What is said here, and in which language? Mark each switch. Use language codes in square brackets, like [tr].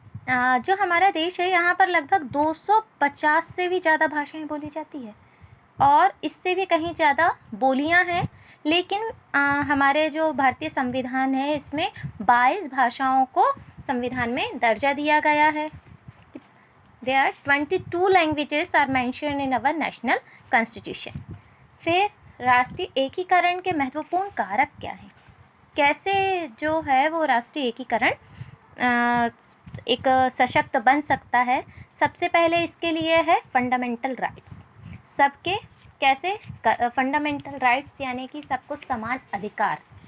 [hi] जो हमारा देश है यहाँ पर लगभग 250 से भी ज़्यादा भाषाएं बोली जाती है और इससे भी कहीं ज़्यादा बोलियां हैं. लेकिन हमारे जो भारतीय संविधान है इसमें 22 भाषाओं को संविधान में दर्जा दिया गया है. [en] There are 22 languages are mentioned in our national constitution. [hi] फिर राष्ट्रीय एकीकरण के महत्वपूर्ण कारक क्या हैं? कैसे जो है वो राष्ट्रीय एकीकरण एक सशक्त बन सकता है। सबसे पहले इसके लिए है फंडामेंटल राइट्स। सबके कैसे फंडामेंटल राइट्स यानी कि सबको समान अधिकार।